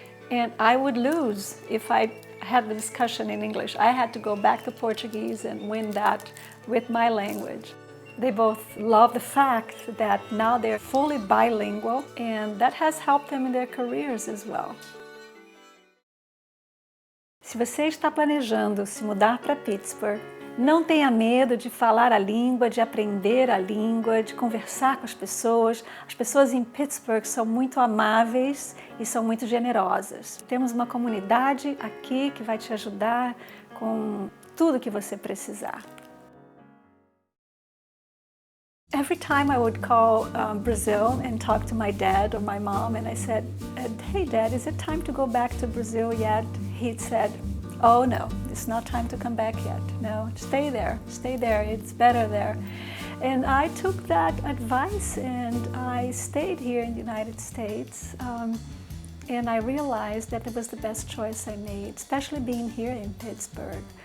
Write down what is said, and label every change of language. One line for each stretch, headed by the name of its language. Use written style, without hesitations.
English: And I would lose if I had the discussion in English. I had to go back to Portuguese and win that with my language. They both love the fact that now they're fully bilingual, and that has helped them in their careers as well.
Portuguese: Se você está planejando se mudar para Pittsburgh, não tenha medo de falar a língua, de aprender a língua, de conversar com as pessoas. As pessoas em Pittsburgh são muito amáveis e são muito generosas. Temos uma comunidade aqui que vai te ajudar com tudo que você precisar.
English: Every time I would call Brazil and talk to my dad or my mom, and I said, "Hey Dad, is it time to go back to Brazil yet?" He said, "Oh no, it's not time to come back yet. No, stay there, it's better there." And I took that advice and I stayed here in the United States, and I realized that it was the best choice I made, especially being here in Pittsburgh.